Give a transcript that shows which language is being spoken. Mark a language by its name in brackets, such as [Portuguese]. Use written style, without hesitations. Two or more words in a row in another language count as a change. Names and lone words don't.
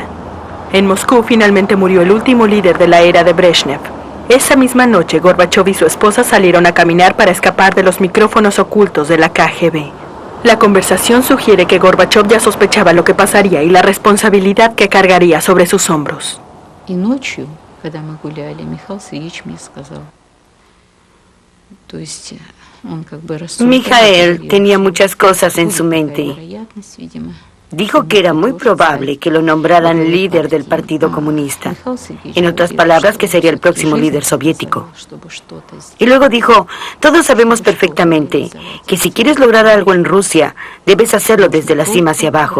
[Spanish] En Moscú finalmente murió el último líder de la era de Brezhnev. Esa misma noche, Gorbachov y su esposa salieron a caminar para escapar de los micrófonos ocultos de la KGB. La conversación sugiere que Gorbachov ya sospechaba lo que pasaría y la responsabilidad que cargaría sobre sus hombros. [Russian] И ночью, когда мы гуляли, Михаил Сергеевич мне сказал, то есть он как бы рассуждал. [Spanish] Mijael tenía muchas cosas en su mente. Dijo que era muy probable que lo nombraran líder del Partido Comunista. En otras palabras, que sería el próximo líder soviético. Y luego dijo, todos sabemos perfectamente que si quieres lograr algo en Rusia, debes hacerlo desde la cima hacia abajo.